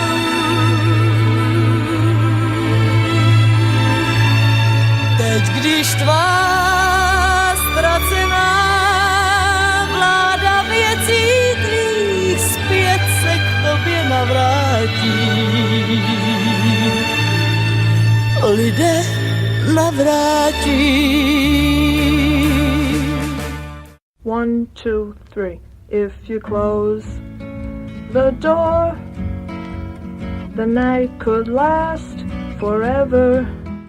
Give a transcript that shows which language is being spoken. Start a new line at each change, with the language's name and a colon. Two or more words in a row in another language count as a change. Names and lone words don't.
Czech: Teď, když tvá ztracená vláda věcí tvých zpět se k tobě navrátí, lidé navrátí. 1, 2, 3.
English: If you close the door, the night could last forever.